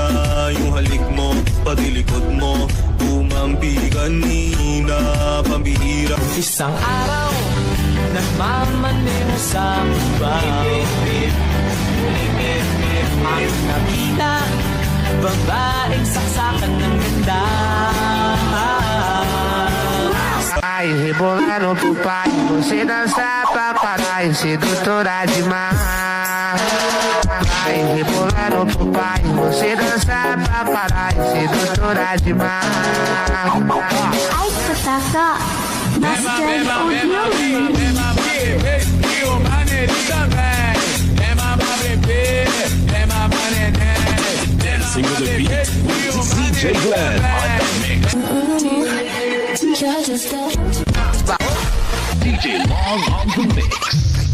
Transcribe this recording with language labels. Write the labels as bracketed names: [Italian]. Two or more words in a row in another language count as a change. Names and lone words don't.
[Filipino] Yung halik mo, pati likod mo, tumampi kanina. Pambihira. Isang araw, nagmamaneho sa bawit. Ang nakita, babaeng saksakan ng ganda. [Portuguese] Ai, rebolando pro pai, você dança pra caralho, sedutora demais. Ai, rebolando pro pai, você dança pra caralho, sedutora demais. Ai, [English] Kotaka, Master Audio. Dancing with the beat with DJ Glenn on the mix. DJ Long on the mix.